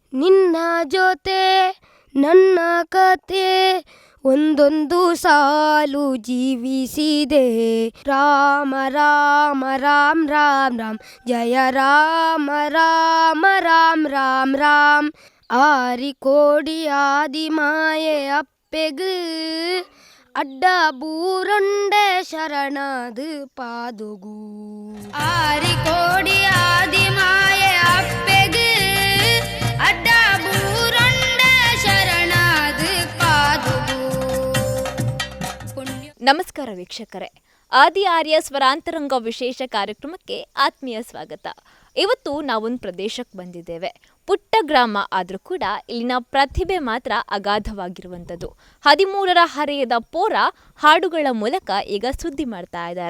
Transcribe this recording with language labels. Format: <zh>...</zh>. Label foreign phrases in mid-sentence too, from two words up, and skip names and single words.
<kn>ನಿನ್ನ ಜೊತೆ ನನ್ನ ಕತೆ ಒಂದೊಂದು ಸಾಲು ಜೀವಿಸಿದೆ. ರಾಮ ರಾಮ ರಾಮ್ ರಾಮ್ ರಾಮ್ ಜಯ ರಾಮ ರಾಮ ರಾಮ್ ರಾಮ್ ರಾಮ್.</kn> <tcy>ಆರಿಕೋಡಿ ಆದಿ ಮಾಯೆ ಅಪ್ಪೆಗು ಅಡ್ಡ ಬೂರೊಂಡೆ ಶರಣದು ಪಾದುಗು. ಆರಿಕೋಡಿ ಆದಿ ಮಾಯೆ ಅಪ್ಪೆಗು ಅಡ್ಡ ಬೂರೊಂಡೆ ಶರಣದು ಪಾದುಗು.</tcy> <kn>ನಮಸ್ಕಾರ ವೀಕ್ಷಕರೇ, ಆದಿ ಆರ್ಯ ಸ್ವರಾಂತರಂಗ ವಿಶೇಷ ಕಾರ್ಯಕ್ರಮಕ್ಕೆ ಆತ್ಮೀಯ ಸ್ವಾಗತ. ಇವತ್ತು ನಾವೊಂದು ಪ್ರದೇಶಕ್ಕೆ ಬಂದಿದ್ದೇವೆ. ಪುಟ್ಟ ಗ್ರಾಮ ಆದರೂ ಕೂಡ ಇಲ್ಲಿನ ಪ್ರತಿಭೆ ಮಾತ್ರ ಅಗಾಧವಾಗಿರುವಂಥದ್ದು. 13ರ ಹರೆಯದ ಪೋರ ಹಾಡುಗಳ ಮೂಲಕ ಈಗ ಸುದ್ದಿ ಮಾಡ್ತಾ ಇದ್ದಾರೆ.</kn>